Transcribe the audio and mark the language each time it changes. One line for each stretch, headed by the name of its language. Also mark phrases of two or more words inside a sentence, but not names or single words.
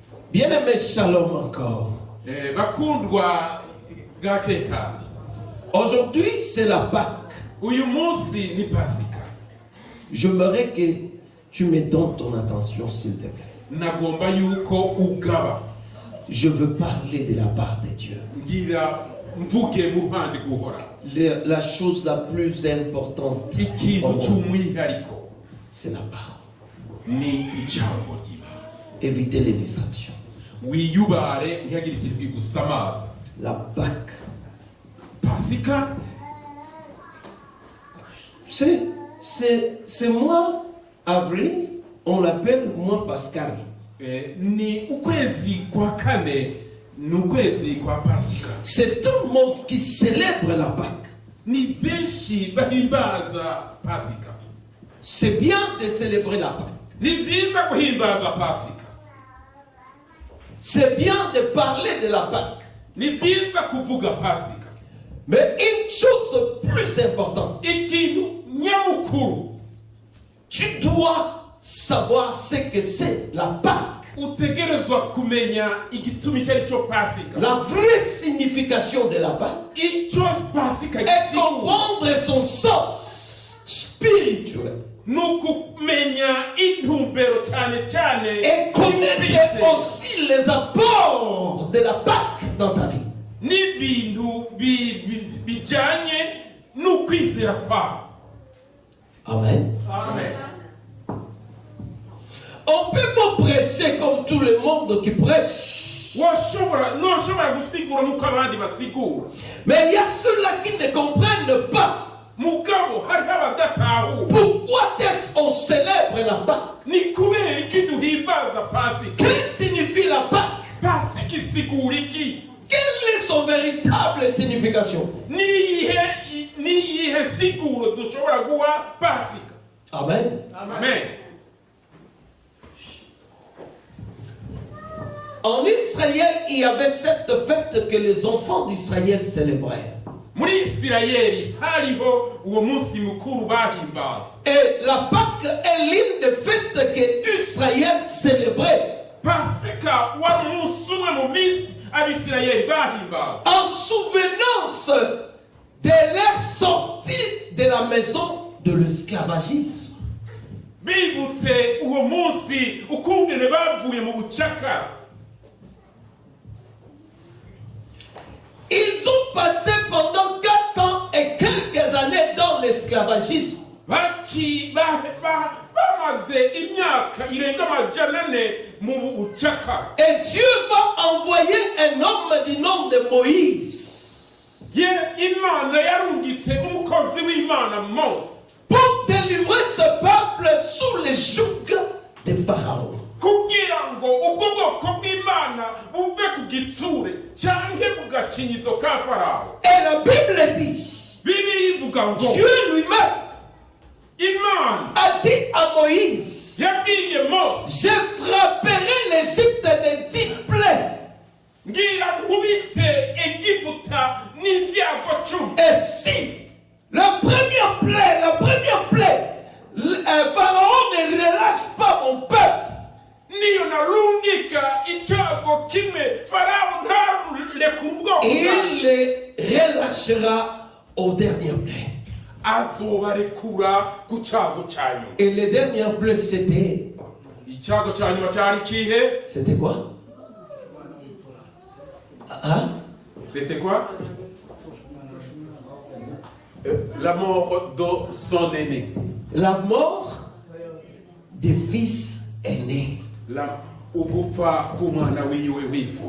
French: Bien-aimé, shalom encore.
Rundi: bakundwa gake kandi.
French: Aujourd'hui, c'est la Pâque.
Rundi: Uyu munsi ni Pasika.
French: J'aimerais que tu me donnes ton attention, s'il te plaît.
Rundi: Nagomba yuko ugaba.
French: Je veux parler de la part de Dieu.
Rundi: Ngira mvuge mu ruhande guhora.
French: La chose la plus importante,
Rundi: Ikintu cy'umwihariko
French: c'est la parole.
Rundi: ni ijambo ry'Imana.
French: Évitez les distractions.
Rundi: Wiyubare ntihagire ikintu kigusamaza.
French: La Pâque,
Rundi: Pasika
French: c'est mois avril, on l'appelle mois pascal.
Rundi: ni ukwezi kwa kane, ni ukwezi kwa Pasika.
French: C'est tout le monde qui célèbre la Pâque.
Rundi: Ni benshi bahimbaza Pasika.
French: C'est bien de célébrer la Pâque.
Rundi: Ni vyiza guhimbaza Pasika.
French: C'est bien de parler de la Pâque.
Rundi: Ni vyiza kuvuga Pasika.
French: Mais une chose plus importante,
Rundi: Ikintu nyamukuru
French: tu dois savoir ce que c'est la Pâque.
Rundi: utegerezwa kumenya igitumi cyari cyo Pasika.
French: La vraie signification de la Pâque
Rundi: Icyo Pasika
French: est comprendre son sens spirituel
Rundi: nukumenya intumbero cyane cyane
French: et connaître aussi les apports de la Pâque dans ta vie.
Rundi: n'ibintu bijyanye n'ukwizera kwawe. Amen. Amen.
French: On peut pas prêcher comme tout le monde qui prêche.
Rundi: ntushobora gusigura nk'uko abandi basigura.
French: Mais il y a ceux-là qui ne comprennent pas.
Rundi: Mugabo hariho abadatahura.
French: Pourquoi est-ce qu'on célèbre la Pâque?
Rundi: Ni kubera iki duhimbaza Pasika?
French: Que signifie la Pâque?
Rundi: Pasika isigura iki?
French: Quelle est son véritable signification?
Rundi: Niyihe siguro dushobora guha Pasika? Amen. Amen.
French: En Israël, il y avait cette fête que les enfants d'Israël célébraient.
Rundi: Muri Isirayeli hariho uwo munsi mukuru bahimbaza.
French: Et la Pâque est l'une des fêtes que Israël célébrait.
Rundi: Pasika wari umunsi umwe mu minsi Abisirayeli bahimbaza.
French: En souvenance de leur sortie de la maison de l'esclavagisme.
Rundi: Bibutse uwo munsi ukungene bavuye mu bucakara.
French: Ils ont passé pendant 4 ans et quelques années dans l'esclavagisme.
Rundi: Bamaze imyaka irenga amajana ane mu bucakara.
French: Et Dieu va envoyer un homme du nom de Moïse.
Rundi: Imana yarungitse umukozi w'Imana Mose
French: pour délivrer ce peuple sous les jougs de Pharaon.
Rundi: kugira ngo ubwo bwoko bw'Imana buve ku gitsure cyangwa mu gacinyizo ka Farawo.
French: Et la Bible dit,
Rundi: Bibiliya ivuga ngo
French: Dieu lui-même
Rundi: Imana
French: a dit à Moïse,
Rundi: yabwiye Mose,
French: je frapperai l'Égypte de 10 plaies.
Rundi: ngira nkubite Egiputa n'ibyago 10.
French: Et si la première plaie, Pharaon ne relâche pas mon peuple,
Rundi: niyo narungika icyago kimwe Farawo ntarekura ubwoko
French: il les relâchera aux dernières plaies.
Rundi: azobarekura ku cyago cya nyuma.
French: Et les dernières plaies, c'était
Rundi: Icyago cya nyuma cyari kihe?
French: C'était quoi? Hein? C'était quoi? La mort de son aîné. La mort des fils aînés.
Rundi: Ugufa k'umwana wiwe w'imfura.